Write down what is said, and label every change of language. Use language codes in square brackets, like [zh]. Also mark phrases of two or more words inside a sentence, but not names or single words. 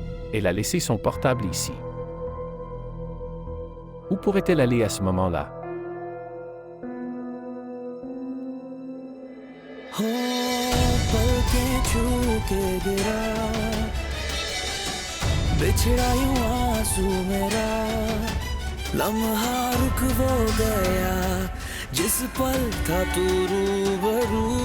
[fr] Elle a laissé son portable ici. Où pourrait-elle aller à ce moment-là? [hi] हो पलकें छू के गिरा बिछड़ा यूं आंसू मेरा लम्हा रुक वो गया जिस पल था तू रूबरू